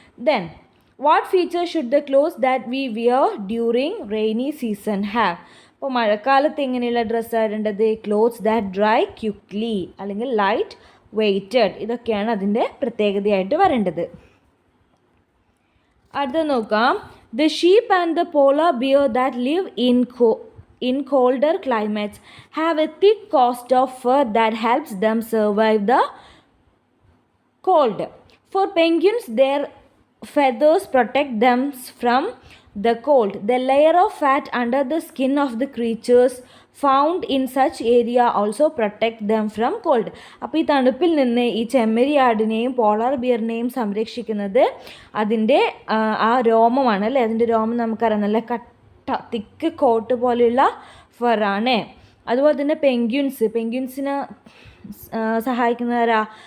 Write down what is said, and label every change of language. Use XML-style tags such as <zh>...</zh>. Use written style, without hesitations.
<en>Then what features should the clothes that we wear during rainy season have?</en> <ml>അപ്പോൾ മഴക്കാലത്ത് എങ്ങനെയുള്ള ഡ്രസ്സാണ് ഇടേണ്ടത്?</ml> <en>clothes that dry quickly,</en> <ml>അല്ലെങ്കിൽ</ml> <en>Light weighted.</en> <ml>ഇതൊക്കെയാണ് അതിൻ്റെ പ്രത്യേകതയായിട്ട് വരേണ്ടത്. അടുത്ത നോക്കാം.</ml> <en>The sheep and the polar bear that live in colder climates have a thick coat of fur that helps them survive the cold. For penguins, their feathers protect them from the cold. The layer of fat under the skin of the creatures found in such area also protect them from cold.</en> <ml>അപ്പോൾ ഈ തണുപ്പിൽ നിന്ന് ഈ ചെമ്മരിയാടിനെയും polar ബിയറിനെയും സംരക്ഷിക്കുന്നത് അതിൻ്റെ ആ രോമമാണ്, അല്ലേ. അതിൻ്റെ രോമം നമുക്കറിയാം, നല്ല തിക്ക് കോട്ട് പോലെയുള്ള ഫറാണ്. അതുപോലെ തന്നെ പെൻഗ്വിൻസിനെ സഹായിക്കുന്നവരാ?</ml>